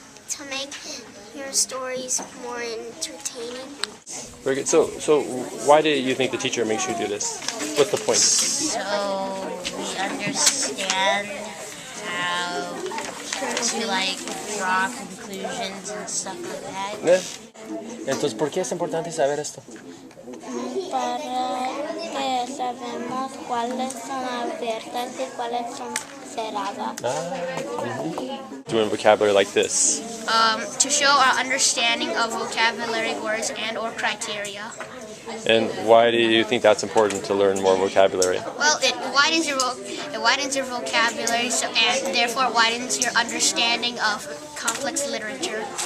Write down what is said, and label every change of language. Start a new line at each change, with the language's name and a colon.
English: To make your stories more entertaining. Very good. So why do you think the teacher makes you do this? What's the point? So we understand how to like draw conclusions and stuff like that.
Spanish: Entonces, ¿por qué es importante saber esto? Para que sabemos cuáles son abiertas y cuáles son cerradas.
English: Doing vocabulary like this. To show our understanding of vocabulary words and or criteria. And why do you think that's important to learn more vocabulary? Well, it widens your vocabulary, and therefore widens your understanding of complex literature.